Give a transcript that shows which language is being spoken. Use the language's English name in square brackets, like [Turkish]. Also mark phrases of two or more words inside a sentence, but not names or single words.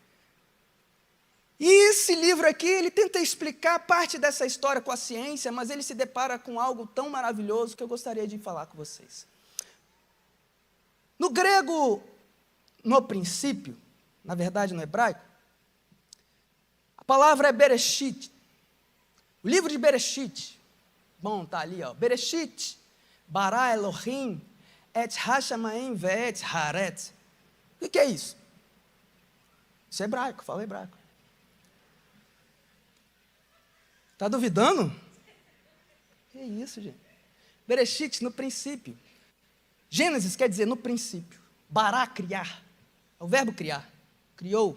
[Portuguese] E esse livro aqui, ele tenta explicar parte dessa história com a ciência, mas ele se depara com algo tão maravilhoso que eu gostaria de falar com vocês. No grego, no princípio, na verdade no hebraico, a palavra é Bereshit. O livro de Bereshit, bom, está ali, ó. [Hebrew] בראשית, ברא אלהים, את השמים ואת הארץ. [Portuguese] O que é isso? Isso é hebraico, fala hebraico. Está duvidando? Que isso, gente? Bereshit, no princípio. Gênesis quer dizer no princípio. Bará, criar. É o verbo criar. Criou.